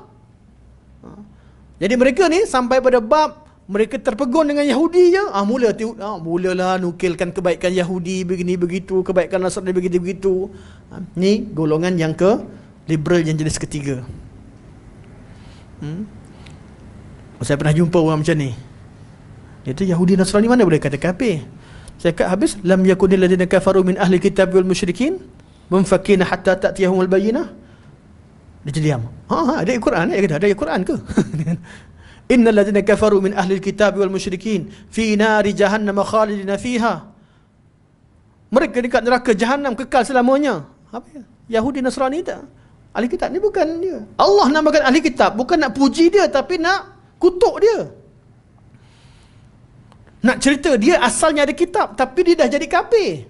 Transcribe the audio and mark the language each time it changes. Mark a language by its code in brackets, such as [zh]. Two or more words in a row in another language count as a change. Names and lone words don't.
[ms] Jadi mereka ni sampai pada bab mereka terpegun dengan Yahudi je, mulalah nukilkan kebaikan Yahudi begini begitu, kebaikan Nasrani begitu begitu. Ni golongan yang liberal, yang jenis ketiga. Saya pernah jumpa orang macam ni. Dia tu Yahudi Nasrani mana boleh kata kafir. Saya kata habis, [ar] لم يكن الذين كفروا من أهل الكتاب والمشركين منفكين حتى تأتيهم البينة. [ms] Dia diam. Ada Al-Quran, dia kata ada Al-Quran ke? [ar] إن الذين كفروا من أهل الكتاب والمشركين في نار جهنم خالدين فيها. [ms] Mereka dekat neraka jahanam kekal selamanya. Apa ya? Yahudi Nasrani tak? Ahli kitab ni bukan dia. Allah namakan ahli kitab bukan nak puji dia, tapi nak kutuk dia. Nak cerita dia asalnya ada kitab, tapi dia dah jadi kafir.